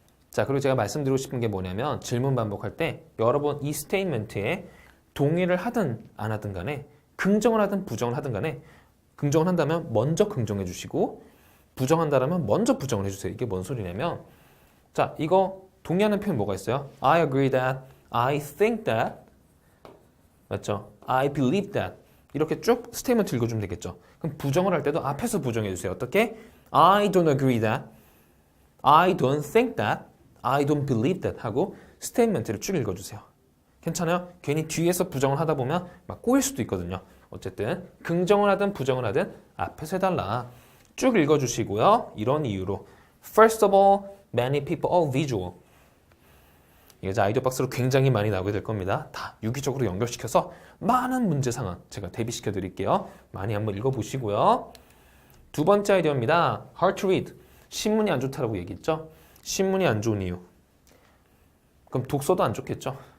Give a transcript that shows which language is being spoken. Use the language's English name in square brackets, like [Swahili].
[Korean] 자, 그리고 제가 말씀드리고 싶은 게 뭐냐면 질문 반복할 때 여러분 이 스테이트먼트에 동의를 하든 안 하든 간에 긍정을 하든 부정을 하든 간에 긍정을 한다면 먼저 긍정해 주시고 부정한다면 먼저 부정을 해주세요. 이게 뭔 소리냐면 자, 이거 동의하는 표현 뭐가 있어요? [English] I agree that, I think that, [Korean] 맞죠? [English] I believe that [Korean] 이렇게 쭉 스테이트먼트 읽어주면 되겠죠. 그럼 부정을 할 때도 앞에서 부정해 주세요. 어떻게? [English] I don't agree that, I don't think that, I don't believe that [Korean] 하고 스테이트먼트를 쭉 읽어주세요. 괜찮아요? 괜히 뒤에서 부정을 하다 보면 막 꼬일 수도 있거든요. 어쨌든 긍정을 하든 부정을 하든 앞에서 해달라. 쭉 읽어주시고요. 이런 이유로 [English] First of all, many people are visual. [Korean] 이게 아이디어 박스로 굉장히 많이 나오게 될 겁니다. 다 유기적으로 연결시켜서 많은 문제 상황 제가 대비시켜 드릴게요. 많이 한번 읽어보시고요. 두 번째 아이디어입니다. [English] Hard to read. [Korean] 신문이 안 좋다라고 얘기했죠. 신문이 안 좋은 이유. 그럼 독서도 안 좋겠죠.